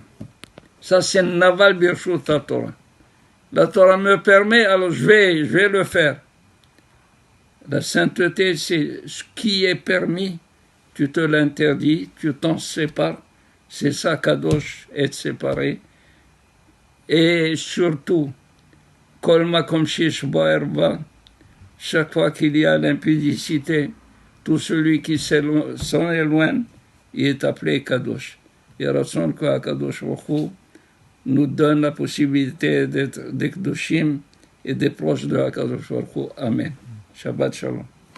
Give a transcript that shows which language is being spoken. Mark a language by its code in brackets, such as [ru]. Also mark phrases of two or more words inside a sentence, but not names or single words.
[fr] Ça, c'est [he] נבל ברשות התורה. [fr] La Torah me permet, alors je vais le faire. La sainteté, c'est ce qui est permis, tu te l'interdis, tu t'en sépares. C'est ça, Kadosh, être séparé. Et surtout, [he] כל מקום שיש בו ערווה, [fr] chaque fois qu'il y a l'impudicité, tout celui qui s'en éloigne, il est appelé Kadosh. Et Ratson que Kadosh Baruch Hu nous donne la possibilité d'être des Kedoshim et des proches de Kadosh Baruch Hu. [he] אמן שבת שלום.